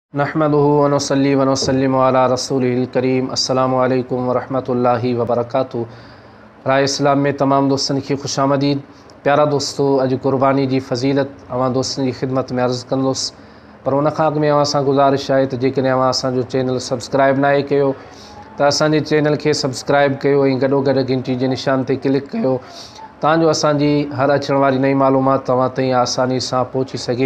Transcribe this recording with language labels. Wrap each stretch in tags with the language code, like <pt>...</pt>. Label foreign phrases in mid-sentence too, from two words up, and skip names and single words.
<ar>نحمده ونصلي ونسلم على رسوله الكريم. السلام عليكم ورحمة الله وبركاته.</ar> <sd>राय इस्लाम में तमाम दोस्तन की खुशामदीद। प्यारा दोस्तों, अॼु कुर्बानी जी फ़ज़ीलत अवां दोस्तन की ख़िदमत में अर्ज़ कंदुसि, पर उन खां अॻु में अवां सां गुज़ारिश आहे त जेकॾहिं अवां असांजो चैनल सब्सक्राइब नाहे कयो त असांजे चैनल खे सब्सक्राइब कयो ऐं गॾोगॾु घंटी जे निशान ते क्लिक कयो तांजो असांजी हर अचण वारी नई मालूमात तव्हां ताईं आसानी सां पहुची सघे।</sd>